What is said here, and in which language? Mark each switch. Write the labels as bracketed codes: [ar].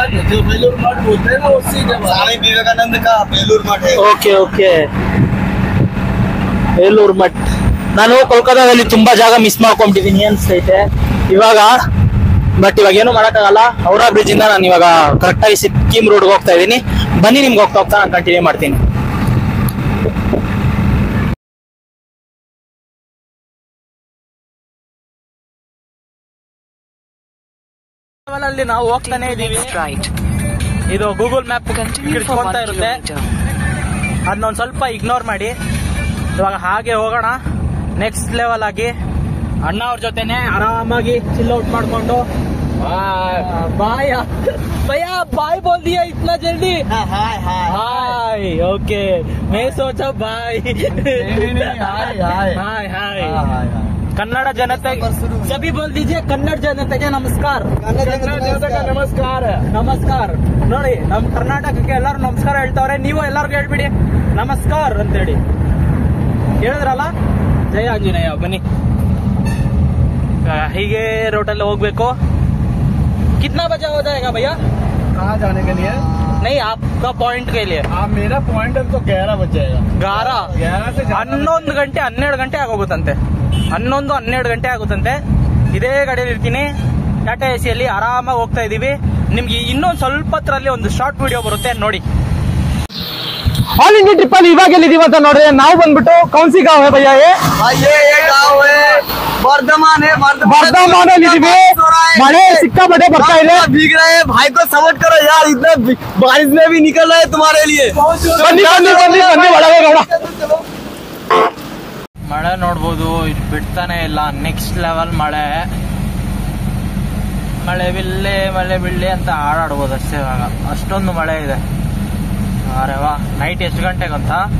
[hi] जो बेलूर मठ बोलते हैं ना, उसी जगह स्वामी विवेकानंद का बेलूर मठ है. [kn] Okay okay. ಬೇಲೂರು ಮಠ್. ನಾನು ಕೋಲ್ಕತ್ತಾದಲ್ಲಿ ತುಂಬಾ ಜಾಗ ಮಿಸ್ ಮಾಡ್ಕೊಂಡ್ಬಿಟ್ಟಿದ್ದೀನಿ ಅನ್ಸ್ತೈತೆ ಇವಾಗ. ಬಟ್ ಇವಾಗ ಏನು ಮಾಡಕ್ಕಾಗಲ್ಲ. ಹೌರಾ ಬ್ರಿಡ್ಜ್ ಇಂದ ನಾನು ಇವಾಗ ಕರೆಕ್ಟ್ ಆಗಿ ಸಿಕ್ಕಿಂ ರೋಡ್ಗೆ ಹೋಗ್ತಾ ಇದ್ದೀನಿ. ಬನ್ನಿ ನಿಮ್ಗೆ ಹೋಗ್ತಾ ನಾನು ಕಂಟಿನ್ಯೂ ಮಾಡ್ತೀನಿ. ಅಲ್ಲಿ ನಾವು ಹೋಗ್ತಾನೆ ಇದೀವಿ. ಇದು ಗೂಗಲ್ ಮ್ಯಾಪ್ ಕಿಡ್ಕೊಂತಾ ಇರುತ್ತೆ, ಅದನ್ನೊಂದ್ ಸ್ವಲ್ಪ ಇಗ್ನೋರ್ ಮಾಡಿ. ಇವಾಗ ಹಾಗೆ ಹೋಗೋಣ ನೆಕ್ಸ್ಟ್ ಲೆವೆಲ್ ಆಗಿ. ಅಣ್ಣ ಅವ್ರ ಜೊತೆನೆ ಆರಾಮಾಗಿ ಚಿಲ್ ಔಟ್ ಮಾಡ್ಕೊಂಡು [hi] बाय भैया बाय बोल दिया इतना जल्दी। हाय हाय हाय ओके मैं सोचा बाय हाय हाय हाय हाय कन्नड़ जनते सभी बोल दीजिए कन्नड़ जनತೆಗೆ [kn] ನಮಸ್ಕಾರ ನಮಸ್ಕಾರ ನಮಸ್ಕಾರ ನೋಡಿ ನಮ್ಮ ಕರ್ನಾಟಕಕ್ಕೆ ಎಲ್ಲರೂ ನಮಸ್ಕಾರ ಹೇಳ್ತಾವ್ರೆ ನೀವು ಎಲ್ಲರಿಗೂ ಹೇಳ್ಬಿಡಿ ನಮಸ್ಕಾರ ಅಂತೇಳಿ ಹೇಳಿದ್ರಲ್ಲ ಜಯ ಆಂಜನೇಯ ಬನ್ನಿ ಹೀಗೆ ರೋಟಲ್ಲಿ ಹೋಗ್ಬೇಕು [hi] कितना बजा हो जाएगा भैया कहाँ जाने के लिए नहीं आपका पॉइंट के लिए मेरा पॉइंट तो 11 बज जाएगा 11 से [kn] 11 ಗಂಟೆ 12 ಗಂಟೆ ಆಗೋಗುತ್ತಂತೆ 11-12 ಗಂಟೆ ಆಗುತ್ತಂತೆ ಇದೇ ಗಾಡಿಯಲ್ಲಿ ಇರ್ತೀನಿ ಟಾಟಾ ಎ ಸಿಯಲ್ಲಿ ಆರಾಮಾಗಿ ಹೋಗ್ತಾ ಇದೀವಿ ನಿಮ್ಗೆ ಇನ್ನೊಂದು ಸ್ವಲ್ಪ ಹೊತ್ತರಲ್ಲಿ ಒಂದು ಶಾರ್ಟ್ ವಿಡಿಯೋ ಬರುತ್ತೆ ನೋಡಿ [en] all India trip [kn] ಅಲ್ಲಿ ಇವಾಗ ಎಲ್ಲಿದೀವಿ ಅಂತ ನೋಡ್ರಿ ನಾವು ಬಂದ್ಬಿಟ್ಟು [hi] ಕೌನ್ಸಿ ಗಾಂವ್ है भैया ये गाँव है वर्धमान है [kn] वर्धमान ಇದೀವಿ ಮಳೆ ಸಿಕ್ಕಾಪಟ್ಟೆ ಬರ್ತಾ ಇದೆ [hi] भीग रहे हैं भाई को सपोर्ट करो यार इतना बारिश में भी निकल रहे हैं तुम्हारे लिए [kn] ಬನ್ನಿ ಬನ್ನಿ ಬನ್ನಿ ಬನ್ನಿ ಒಳಗೆ ನೋಡ ಮಳೆ ನೋಡ್ಬೋದು ಇದು ಬಿಡ್ತಾನೆ ಇಲ್ಲ ನೆಕ್ಸ್ಟ್ ಲೆವೆಲ್ ಮಳೆ ಮಳೆ ಬಿಳ್ಳೆ ಅಂತ ಹಾಡಾಡ್ಬೋದು ಅಷ್ಟೇ ಇವಾಗ ಅಷ್ಟೊಂದು ಮಳೆ ಇದೆ ಅರೆ ವಾ ನೈಟ್ ಎಷ್ಟು ಗಂಟೆಗಂತ